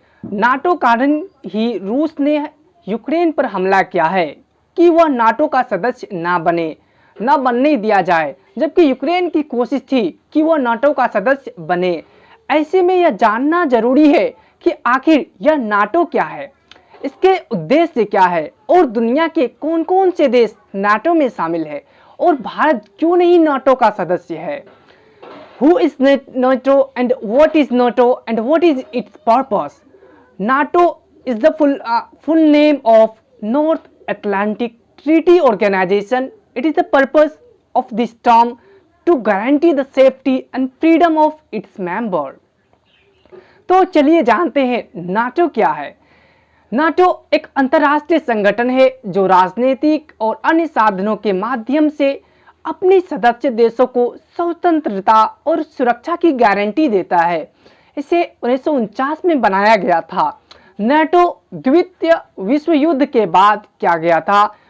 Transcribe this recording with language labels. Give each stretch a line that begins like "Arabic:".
Hindi: NATO कारण ही रूस ने यूक्रेन पर हमला किया है कि वह नाटो का सदस्य ना बनने दिया जाए, जबकि यूक्रेन की कोशिश थी कि वह नाटो का सदस्य बने। ऐसे में यह जानना जरूरी है कि आखिर यह नाटो क्या है, इसके उद्देश्य क्या है और दुनिया के कौन कौन से देश नाटो में शामिल है और भारत क्यों नहीं नाटो का सदस्य है।
English: Who is NATO and what is NATO and what is its purpose? NATO is the full name of North Atlantic Treaty Organization. It is the purpose of this term to guarantee the safety and freedom of its member.
Hindi: तो चलिए जानते हैं NATO क्या है। NATO एक अंतर्राष्ट्रीय संगठन है जो राजनीतिक और अन्य साधनों के माध्यम से अपने सदस्य देशों को स्वतंत्रता और सुरक्षा की गारंटी देता है। इसे 1949 में बनाया गया था। नाटो द्वितीय विश्व युद्ध के बाद किया गया था।